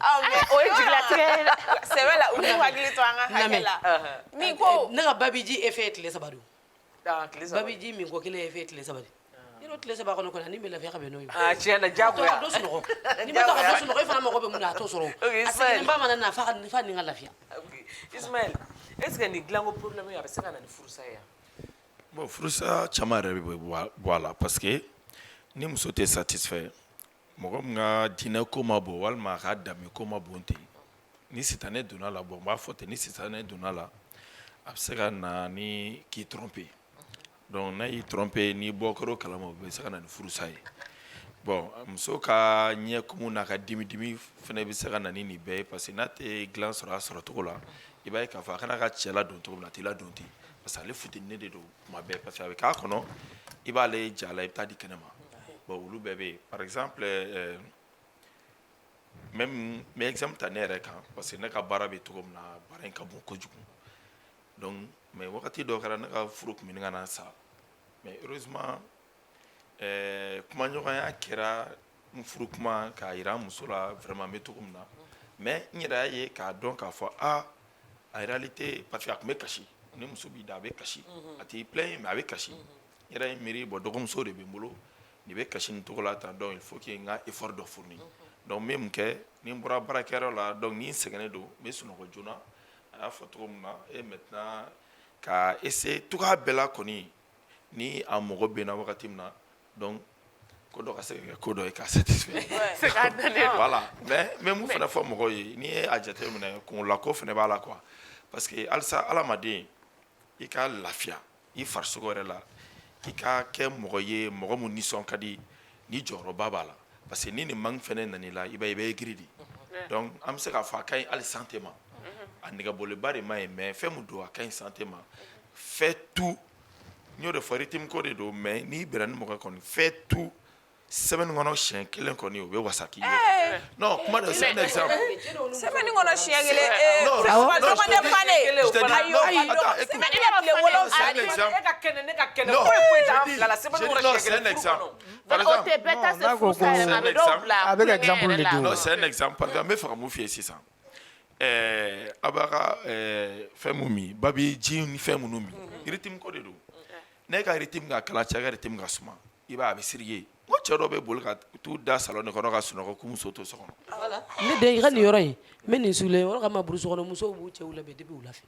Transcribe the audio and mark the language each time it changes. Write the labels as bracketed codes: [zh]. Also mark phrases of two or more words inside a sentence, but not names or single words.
[bm] o ye jigilatigɛ ye sɛbɛ la u k'u hakili to an ka hakɛ la min ko ne ka babiji e fɛ tile saba don babiji min ko kelen e fɛ tile saba de yɔrɔ tile saba kɔnɔ kɔni ni bɛ lafiya ka bɛn n'o ye. tiɲɛ na diyagoya a to ka dɔ sunɔgɔ ni ma to ka dɔ sunɔgɔ e fana mago bɛ mun na a t'o sɔrɔ a sɛgɛnnen ba mana na f'a ni ka lafiya. Ismaël [fr] est ce que [bm] nin dilanko problème a bɛ se ka na ni furusa ye. bon furusa caman yɛrɛ bɛ bɔ a la [fr] parce que [bm] ni muso tɛ satisfait mɔgɔ min ka diinɛ ko ma bon walima a ka danbe ko ma bon ten ni sitanɛ donna la bon n b'a fɔ ten ni sitanɛ donna la a bɛ se ka na ni k'i tromper donc n'a y'i tromper ni bɔ kɛra o kalama o bɛ se ka na ni furusa ye bon muso ka ɲɛkumu n'a ka dimi fana bɛ se ka na ni nin bɛɛ ye [fr] parce que [bm] n'a tɛ dilan sɔrɔ a sɔrɔ cogo la i b'a ye k'a fɔ a kana ka cɛ ladon cogo min na a t'i ladon ten [fr] parce que [bm] ale futini de don kuma bɛɛ [fr] parce que [bm] a bɛ k'a kɔnɔ i b'ale ja la i bɛ taa di kɛnɛ ma bon olu bɛɛ bɛ yen [fr] par exemple [bm] même n bɛ exemple ta ne yɛrɛ kan [fr] parce que [bm] ne ka baara bɛ cogo min na baara in ka bon kojugu [fr] donc mais [bm] wagati dɔw kɛra ne ka furu tun bɛ nin ka na sa [fr] mais heureusement [bm] kumaɲɔgɔnya kɛra n furu kuma k'a yira n muso la vraiment n bɛ cogo min na mais n yɛrɛ y'a ye k'a dɔn k'a fɔ [fr] en réalité parce que [bm] a tun bɛ kasi ni muso b'i da a bɛ kasi a t'i [fr] plaint mais [bm] a bɛ kasi n yɛrɛ ye miiri bon dɔgɔmuso de bɛ n bolo nin bɛ kasi nin cogo la tan [fr] donc il faut que [bm] n ka effort dɔ [fr] fourni donc [bm] n bɛ mun kɛ ni n bɔra baarakɛyɔrɔ la donc ni n sɛgɛnnen don n bɛ sunɔgɔ joona a y'a fɔ cogo min na [fr] et maintenant [bm] ka essayer cogoya bɛɛ la kɔni ni a mɔgɔ bɛ n na wagati min na donc ko dɔ ka se ka kɛ ko dɔ ye k'a [fr] satisfait voilà mais [bm] n bɛ mun fana fɔ mɔgɔw ye n'i ye a jateminɛ kunkolako fana b'a la [fr] quoi parce que [bm] halisa adamaden i ka lafiya i farisogo yɛrɛ la i ka kɛ mɔgɔ ye mɔgɔ min nisɔn ka di ni jɔyɔrɔba b'a la [fr] parce que [bm] ni nin manque fana nan'i la i b'a ye i bɛ giri di donc an bɛ se k'a fɔ a ka ɲi hali santé ma a nɛgɛboliba de ma ɲi mais fɛn min don a ka ɲi santé ma [fr] fais tout [bm] n y'o de fɔ rythme ko de don mais n'i bɛnna ni mɔgɔ kɔni [fr] fais tout semaine [bm] kɔnɔ siɲɛ kelen kɔni o bɛ wasa k'i ye non kuma de [fr] c'est un exemple [bm] semaine kɔnɔ siɲɛ kelen dɔgɔnin fane [fr] c'est un exemple par exemple [bm] n bɛ fɛ ka mun f'i ye sisan a b'a ka fɛn mun min ba bɛ ji ni fɛn minnu min rythme ko de don ne ka rythme ka kalan cɛ ka rythme ka suma i b'a a bɛ sirige n ko cɛ dɔw bɛ boli ka t'u da salon de kɔnɔ ka sunɔgɔ k'u muso to so kɔnɔ ne den i ka nin yɔrɔ in n bɛ nin sulen yɔrɔ kama burusi kɔnɔ musow b'u cɛw labɛn depuis wula fɛ